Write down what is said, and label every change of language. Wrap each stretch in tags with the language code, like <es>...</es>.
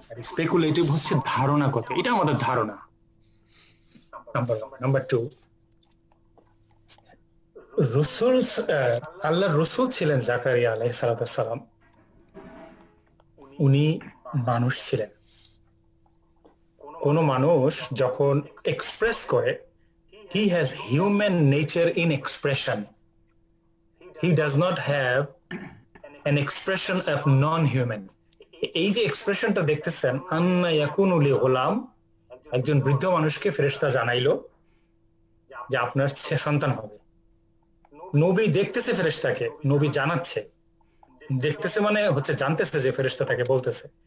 <bn>Speculative হচ্ছে ধারণাগত, এটা আমাদের ধারণা, নাম্বার 2। রাসূল, আল্লাহর রাসূল ছিলেন জাকারিয়া আলাইহিস সালাম, উনি মানুষ ছিলেন। কোন মানুষ যখন এক্সপ্রেস করে,</bn> <en>he has human nature in expression, he does not have an expression of non-human।</en> <bn>এই যে এক্সপ্রেশনটা দেখতেছেন, আন্না ইয়াকুনু লি গোলাম, একজন বৃদ্ধ মানুষকে ফেরেশতা জানাইলো যে আপনার সন্তান হবে। নবী দেখতেছে ফেরেশতাকে, নবী জানাচ্ছে, দেখতেছে মানে হচ্ছে জানতেছে যে ফেরেশতা তাকে বলতেছে।</bn>